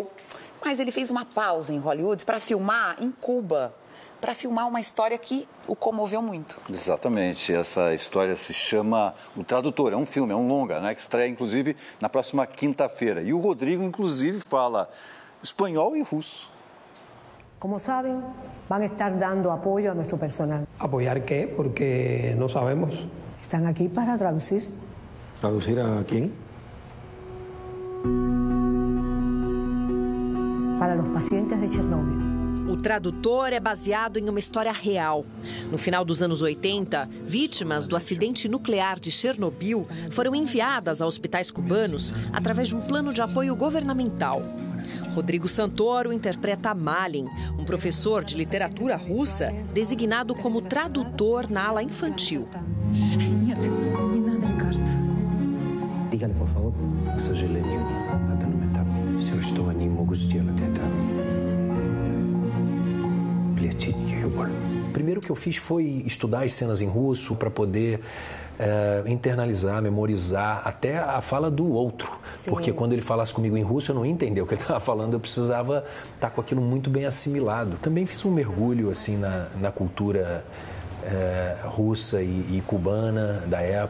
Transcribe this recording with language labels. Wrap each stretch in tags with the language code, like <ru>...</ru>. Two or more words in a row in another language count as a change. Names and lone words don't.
<pt>Mas ele fez uma pausa em Hollywood para filmar em Cuba. Para filmar uma história que o comoveu muito. Exatamente. Essa história se chama O Tradutor. É um filme, é um longa, né? Que estreia, inclusive, na próxima quinta-feira. E o Rodrigo, inclusive, fala espanhol e russo.</pt> <es>Como saben, van a estar dando apoyo a nuestro personal. ¿Apoyar qué? Porque no sabemos. Están aquí para traducir. ¿Traducir a quién? Para los pacientes de Chernobyl.</es> <pt>O Tradutor é baseado em uma história real. No final dos anos 80, vítimas do acidente nuclear de Chernobyl foram enviadas a hospitais cubanos através de um plano de apoio governamental. Rodrigo Santoro interpreta Malin, um professor de literatura russa designado como tradutor na ala infantil.</pt> <es>Dígale, por favor.</es> <ru>К сожалению, на данном этапе все, что они могут сделать, это лечить ее боль.</ru> <pt>Primeiro que eu fiz foi estudar as cenas em russo para poder internalizar, memorizar até a fala do outro. Sim. Porque quando ele falasse comigo em russo, eu não entendia o que ele estava falando, eu precisava estar com aquilo muito bem assimilado. Também fiz um mergulho assim na cultura russa e cubana da época.</pt>